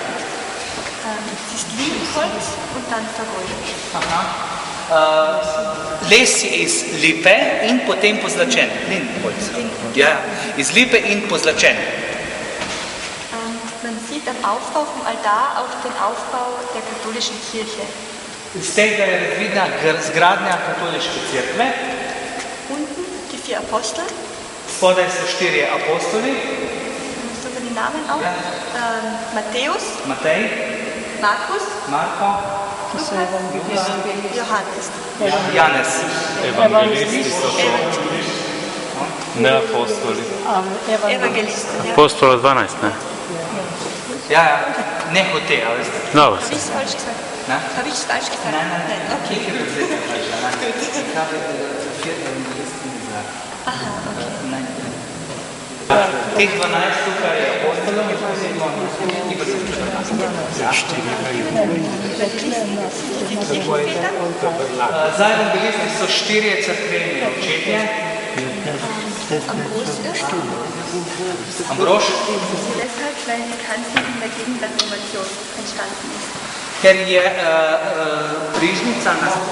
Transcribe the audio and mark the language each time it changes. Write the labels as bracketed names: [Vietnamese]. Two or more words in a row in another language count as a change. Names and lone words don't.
[Slovenian] Les je iz lipe in potem pozlačen. Ja, iz lipe in pozlačen. [German] Man sieht am Aufbau vom Altar auch den Aufbau der katholischen Kirche. [Slovenian] Iz tega je razvidna zgradnja katoliške cerkve. [German] Unten die 4 Apostel. [Slovenian] Spodaj so 4 apostoli. [German] So die Namen auch. Ja. Matthäus. [Slovenian] Matej. [German] Markus. [Slovenian] Marko. [German] Lukas. Johannes. [Slovenian] Janez. Evangelisti so to. Ne apostoli. Evangelisti. Apostola 12, ne? Ja, ne hote, a veste. Dobro. [German] Habe ich es falsch gesagt? Habe ich es falsch gesagt? Nein. Okay. Aha, okay. [Slovenian] Teh 12 tukaj je apostolov, za evangelisti so 4 cerkveni očetje. Ambrož. [German] Deshalb, weil die Kanzel in der Gegenreformation entstanden ist. [Slovenian] Ker je prižnica na...